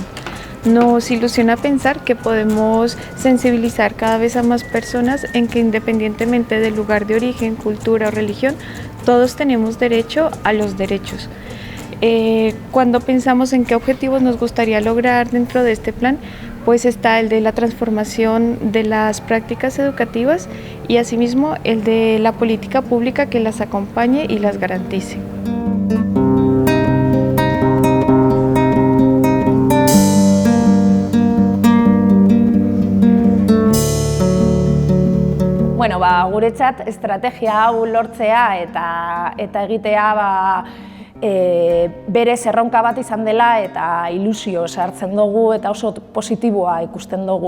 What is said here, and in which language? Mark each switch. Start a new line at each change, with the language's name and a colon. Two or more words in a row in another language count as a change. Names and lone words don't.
Spanish: Nos ilusiona pensar que podemos sensibilizar cada vez a más personas en que independientemente del lugar de origen, cultura o religión, todos tenemos derecho a los derechos. Cuando pensamos en qué objetivos nos gustaría lograr dentro de este plan, pues está el de la transformación de las prácticas educativas y asimismo el de la política pública que las acompañe y las garantice.
Basque: Bueno, guretzat estrategia hau lortzea eta egitea berez erronka bat izan dela eta ilusio sartzen dugu eta oso positiboa ikusten dugu.